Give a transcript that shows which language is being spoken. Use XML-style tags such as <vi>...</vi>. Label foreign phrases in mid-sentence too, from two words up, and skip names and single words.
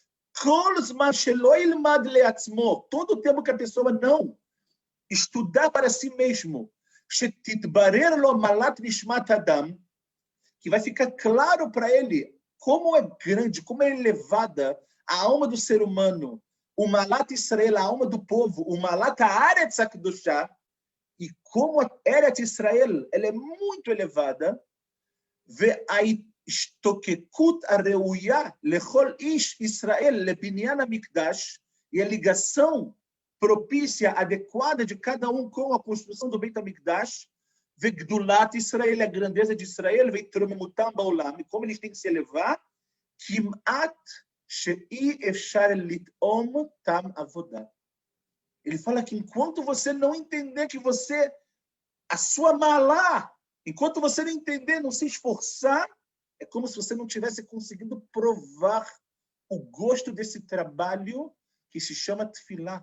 <pt>Todo o tempo que a pessoa não estudar para si mesmo, que vai ficar claro para ele como é grande, como é elevada a alma do ser humano, o</pt> <he>מעלת ישראל,</he> <pt>a alma do povo, o</pt> <he>מעלת הארץ הקדושה,</he> <pt>e como a Eretz Israel ela é muito elevada,</pt> <he>וההשתוקקות הראויה לכל איש ישראל לבניין המקדש,</he> <pt>e a ligação propícia, adequada de cada um com a construção do Beit HaMikdash,</pt> <he>וגדולת ישראל,</he> <pt>a grandeza de Israel,</pt> <he>והתרוממותם בעולם,</he> <pt>e como eles têm que se elevar,</pt> <he>כמעט שאי אפשר לטעום טעם עבודה.</he> <pt>Ele fala que enquanto você não entender que você, a sua malá, enquanto você não entender, não se esforçar, é como se você não tivesse conseguido provar o gosto desse trabalho que se chama tefilá.</pt>